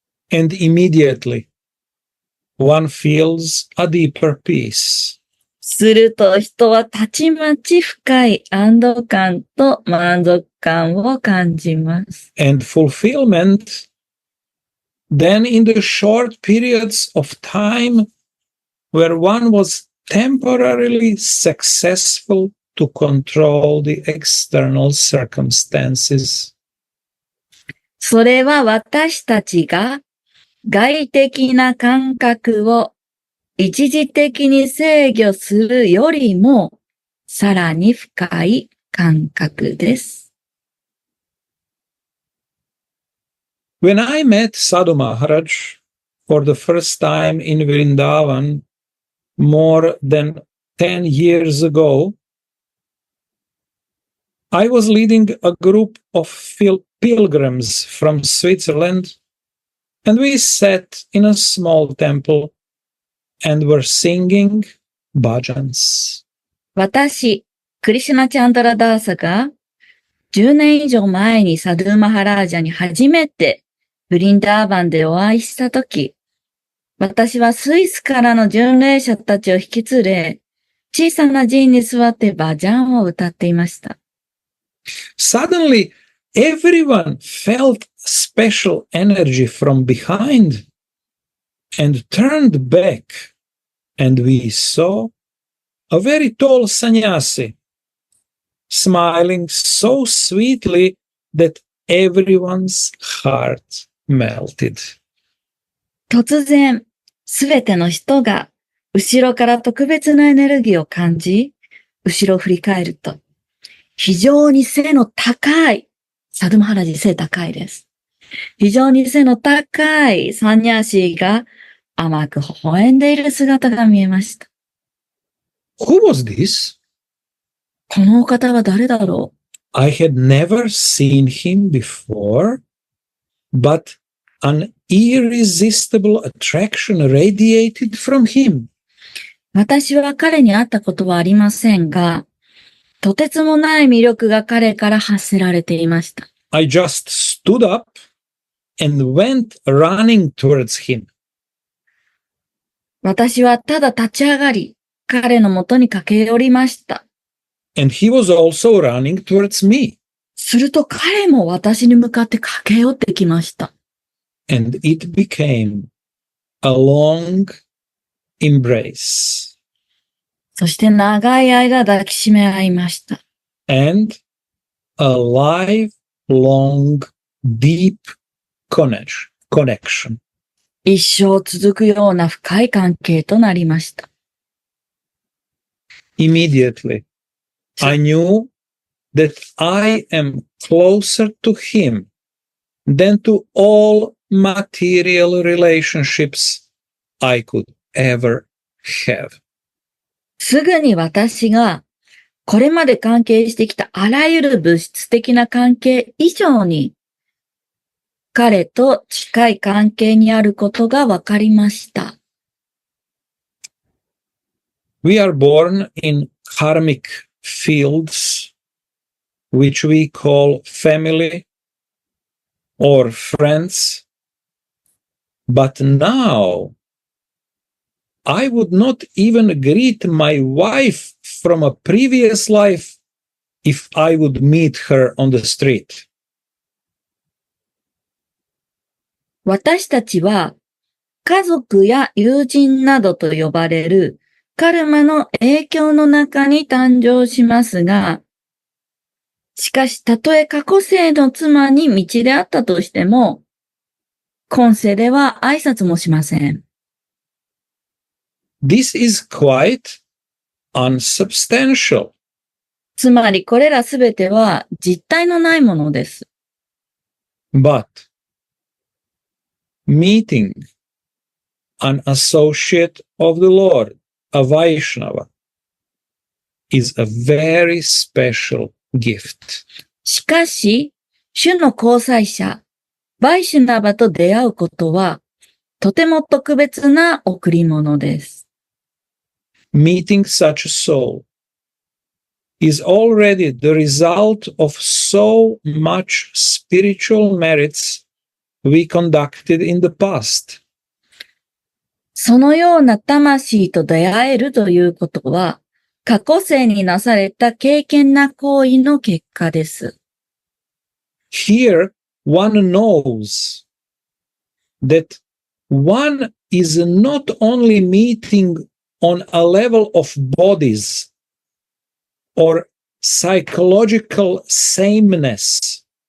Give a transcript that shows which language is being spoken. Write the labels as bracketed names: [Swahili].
[English] And immediately, one feels a deeper peace. [Japanese] すると人はたちまち深い安堵感と満足感を感じます。 [English] And fulfillment, then in the short periods of time where one was temporarily successful to control the external circumstances. [Japanese] それは私たちが外的な感覚を一時的に制御するよりもさらに深い感覚です。 [English] When I met Sadhu Maharaj for the first time in Vrindavan more than 10 years ago, I was leading a group of pilgrims from Switzerland, and we sat in a small temple and were singing bhajans. [Japanese] 私、クリシュナチャンドラダーサが10年以上前にサドゥマハラージャに初めてブリンダーバンでお会いしたとき、私はスイスからの巡礼者たちを引き連れ、小さな寺院に座ってバジャンを歌っていました。 [English] Suddenly, everyone felt special energy from behind and turned back, and we saw a very tall sannyasi smiling so sweetly that everyone's heart melted. [Japanese] 突然、すべての人が後ろから特別なエネルギーを感じ、後ろを振り返ると、非常に背の高い、サドゥマハラジ背高いです。非常に背の高いサンニャーシーが甘く微笑んでいる姿が見えました。 [English] Who was this? [Japanese] このお方は誰だろう？ [English] I had never seen him before, but an irresistible attraction radiated from him. [Japanese] 私は彼に会ったことはありませんが、とてつもない魅力が彼から発せられていました。 [English] I just stood up and went running towards him. [Japanese] 私はただ立ち上がり、彼のもとに駆け寄りました。 [English] And he was also running towards me. [Japanese] すると彼も私に向かって駆け寄ってきました。 [English] And it became a long embrace. [Japanese] そして長い間抱きしめ合いました。 [English] And a lifelong deep connection. [Japanese] 一生続くような深い関係となりました。 [English] Immediately, I knew that I am closer to him than to all material relationships I could ever have. [Japanese] すぐに私がこれまで関係してきたあらゆる物質的な関係以上に彼と近い関係にあることが分かりました。 [English] We are born in karmic fields, which we call family or friends. But now, I would not even greet my wife from a previous life if I would meet her on the street. [Japanese] 私たちは家族や友人などと呼ばれるカルマの影響の中に誕生しますが、しかし、たとえ過去世の妻に道であったとしても、今世では挨拶もしません。 [English] This is quite unsubstantial. [Japanese] つまり、これらすべては実体のないものです。 [English] But meeting an associate of the Lord, a Vaishnava, is a very special gift. [Japanese] しかし、主の交際者、バイシュナバと出会うことは、とても特別な贈り物です。 [English] Meeting such a soul is already the result of so much spiritual merits we conducted in the past. [Japanese] そのような魂と出会えるということは、過去世になされた敬虔な行為の結果です。 [English] Here, one knows that one is not only meeting on a level of bodies or psychological sameness,